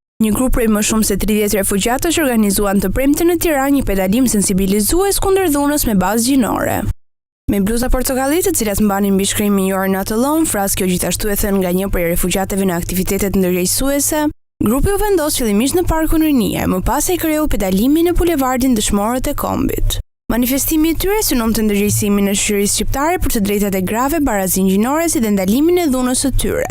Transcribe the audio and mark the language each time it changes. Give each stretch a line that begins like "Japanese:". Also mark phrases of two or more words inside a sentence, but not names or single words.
Albanian: Një grup prej më shumë se 30 refugjatësh organizuan të premte në Tiranë një pedalim sensibilizues kundër dhunës me bazë gjinore. Me bluza portokalli, të cilat mbanin mbi shkrimin
English: "You're not alone",
Albanian: frazë kjo gjithashtu e thënë nga një prej refugjatëve në aktivitetet ndërgjegjësuese, grupi u vendos fillimisht në Parkun Rinia e më pas e kreu pedalimin në bulevardin Dëshmorët e Kombit. Manifestimi i tyre synonte ndërgjegjësimin e shoqërisë shqiptare për të drejtat e grave, barazinë gjinore si dhe ndalimin e dhunës së tyre.